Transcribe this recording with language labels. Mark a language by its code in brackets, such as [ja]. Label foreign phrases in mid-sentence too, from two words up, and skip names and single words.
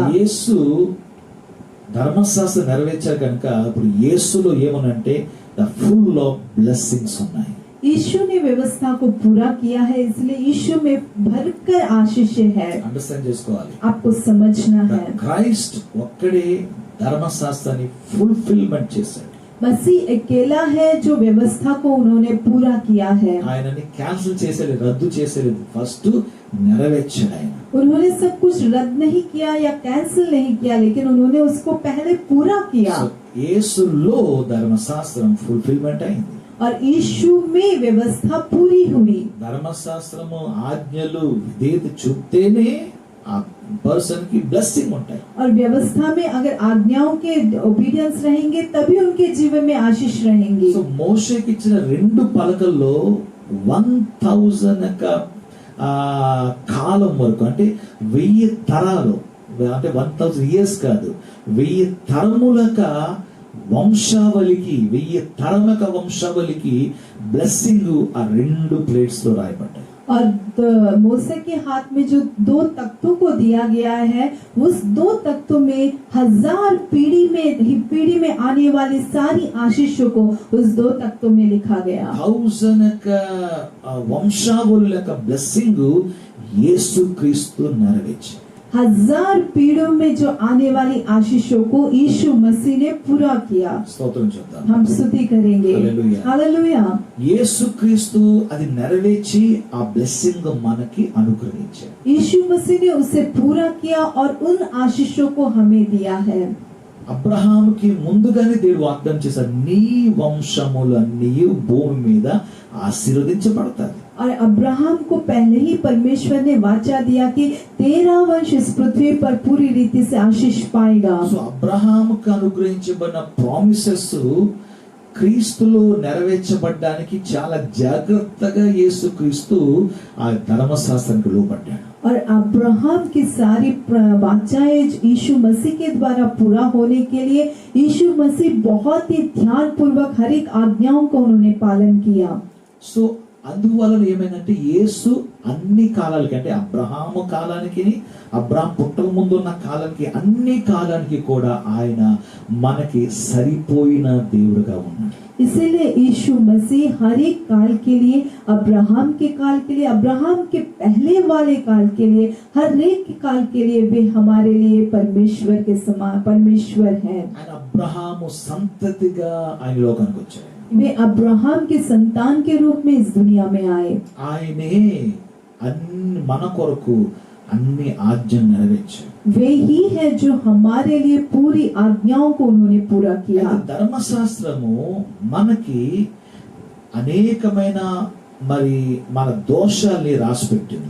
[te] యేసు ధర్మశాస్త్రం నెరవేర్చారు కనుక ఇప్పుడు యేసులో ఏమనంటే [en] the full of blessings [te] ఉన్నాయి. [hi] यीशु ने व्यवस्था को पूरा किया है, इसलिए यीशु में भरकर आशीष है. [te] అండర్స్టాండ్ చేసుకోవాలి. [hi] आपको समझना है. [te] క్రైస్ట్ ఒక్కడే ధర్మశాస్త్రాన్ని ఫుల్ఫిల్మెంట్ చేశాడు. [hi] मसीह अकेला है जो व्यवस्था को उन्होंने पूरा किया है. [te] ఆయనని క్యాన్సిల్ చేసేది, రద్దు చేసేది, ఫస్ట్ నెరవేర్చాడు ఆయన. [hi] उन्होंने सब कुछ रद्द नहीं किया या कैंसिल नहीं किया, लेकिन उन्होंने उसको पहले पूरा किया. [te] సో యేసులో ధర్మశాస్త్రం ఫుల్ఫిల్మెంట్ అయింది. [hi] और यीशु में व्यवस्था पूरी हुई. [te] ధర్మశాస్త్రము ఆజ్ఞలు విధేయత చూపితేనే ఆ పర్సన్ [hi] की ब्लेसिंग [te] ఉంటాయి. [hi] और व्यवस्था में अगर आज्ञाओं के ओबीडियंस रहेंगे तभी उनके जीवन में आशीष रहेंगी. [te] సో మోషేకి ఇచ్చిన 2 పలకల్లో 1000 కాలం వరకు అంటే 1000 తరాలు, అంటే 1000 ఇయర్స్ కాదు, 1000 తరములక వంశావళికి, 1000 తరమక వంశావళికి బ్లెస్సింగ్ ఆ 2 ప్లేట్స్ లో రాయబడ్డాయి. [hi] और मूसा के हाथ में जो 2 तख्तों को दिया गया है, उस 2 तख्तों में 1000 पीढ़ी में आने वाली सारी आशीषों को उस 2 तख्तों में लिखा गया. [te] 1000 వంశావళుల బ్లెస్సింగ్ యేసుక్రీస్తు నెరవేర్చాడు. [hi] 1000 पीढ़ियों में जो आने वाली आशीषों को यीशु मसीह ने पूरा किया. [te] స్తోత్రం చెప్తాం. [hi] हम स्तुति करेंगे. हालेलुया. हालेलुया. [te] యేసుక్రీస్తు అది నెరవేర్చి ఆ బ్లెస్సింగ్ మనకి అనుగ్రహించాడు. [hi] यीशु मसीह ने उसे पूरा किया और उन आशीषों को हमें दिया है. [te] అబ్రహాముకి ముందుగానే దేవుడు వాగ్దానం చేశాడు, నీ వంశములన్నీ భూమి మీద ఆశీర్వదించబడతాయి. [hi] और अब्राहम को पहले ही परमेश्वर ने वाचा दिया कि तेरा वंश इस पृथ्वी पर पूरी रीति से आशीष पाएगा. [te] సో అబ్రహాముకు అనుగ్రహించబడిన ప్రామిసెస్ క్రీస్తులో నెరవేర్చబడడానికి చాలా జాగ్రత్తగా యేసుక్రీస్తు ఆ ధర్మశాస్త్రానికి లోబడ్డాడు. [hi] और अब्राहम की सारी वाचाएं यीशु मसीह के द्वारा पूरा होने के लिए यीशु मसीह बहुत ही ध्यान पूर्वक हर एक आज्ञाओं का उन्होंने पालन किया. [te] సో అందువలన ఏమైందంటే యేసు అన్ని కాలాలకి, అంటే అబ్రహాము కాలానికి, అబ్రహాం పుట్టక ముందు ఉన్న కాలానికి, అన్ని కాలానికి కూడా ఆయన మనకి సరిపోయిన దేవుడుగా ఉన్నాడు. [hi] इसीलिए यीशु मसीह हर एक काल के लिए, अब्राहम के काल के लिए, अब्राहम के पहले वाले काल के लिए, हर एक काल के लिए वे हमारे लिए परमेश्वर के समान परमेश्वर है. [te] ఆయన అబ్రహాము సంతతిగా ఆయన లోకానికి వచ్చాడు. [hi] वे अब्राहम के संतान के रूप में इस दुनिया में आए। [te] ఆయనే అన్ని మన కొరకు అన్ని ఆజ్ఞలు నెరవేర్చారు. [hi] वे ही है जो हमारे लिए पूरी आज्ञाओं को उन्होंने पूरा किया। [te] అయితే ధర్మశాస్త్రము మనకి అనేకమైన మరి మన దోషాల్ని రాసిపెట్టింది.